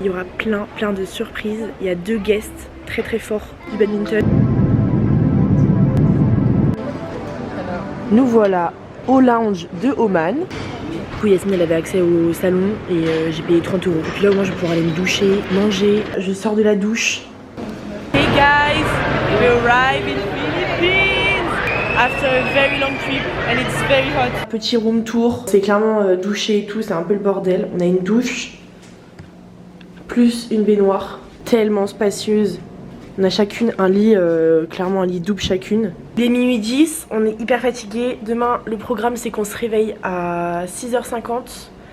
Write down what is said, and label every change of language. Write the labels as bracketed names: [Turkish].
[French] Il y aura plein de surprises. Il y a 2 guests très forts du badminton. Nous voilà au lounge de Oman. Du coup Yasmine elle avait accès au salon et j'ai payé 30 €. Et puis là au moins je vais pouvoir aller me doucher, manger. Je sors de la douche. [English] Hey guys, we arrive in Philippines after a very long trip and it's very hot. [French] Petit room tour, c'est clairement douché et tout, c'est un peu le bordel. On a une douche plus une baignoire tellement spacieuse. On a chacune un lit, clairement un lit double chacune. Il est minuit 10, on est hyper fatigué. Demain, le programme c'est qu'on se réveille à 6h50.